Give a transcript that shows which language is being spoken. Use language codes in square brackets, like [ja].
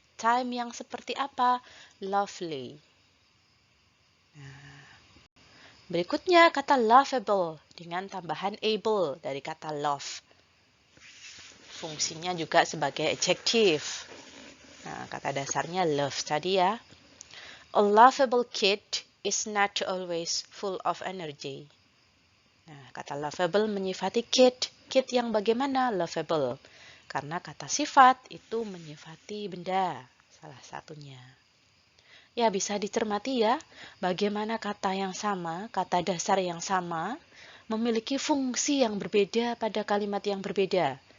[id] Time yang seperti apa? Lovely. Nah, berikutnya kata lovable dengan tambahan able dari kata love. Fungsinya juga sebagai adjektif. Nah, kata dasarnya love tadi ya. [en] A lovable kid is not always full of energy. [id] Nah, kata lovable menyifati kid. Kid yang bagaimana? Lovable. Karena kata sifat itu menyifati benda, salah satunya. Ya, bisa dicermati ya, bagaimana kata yang sama, kata dasar yang sama, memiliki fungsi yang berbeda pada kalimat yang berbeda.